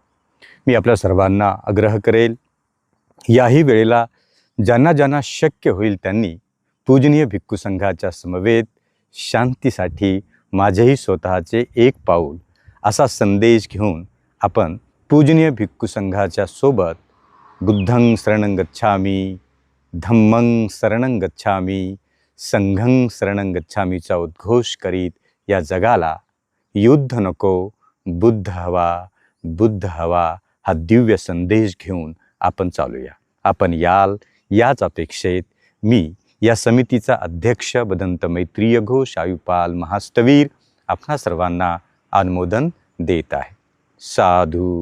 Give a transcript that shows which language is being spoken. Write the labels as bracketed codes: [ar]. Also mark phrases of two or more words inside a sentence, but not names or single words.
[mr] मी आपल्या सर्वांना आग्रह करेल, याही वेळेला ज्यांना शक्य होईल त्यांनी पूजनीय भिक्खू संघाच्या समवेत शांतीसाठी माझेही स्वतःचे एक पाऊल असा संदेश घेऊन आपण पूजनीय भिक्खू संघाच्या सोबत [pi] बुद्धं शरणं गच्छामि, धम्मं शरणं गच्छामि, संघं शरणं गच्छामीचा [mr] उद्घोष करीत या जगाला युद्ध नको, बुद्ध हवा, बुद्ध हवा हा दिव्य संदेश घेऊन आपण चालूया। आपण याल याच अपेक्षेत मी या समितीचा अध्यक्ष बदंत मैत्रीय घोष आयुपाल महास्थवीर आपणा सर्वांना अनुमोदन देत आहे।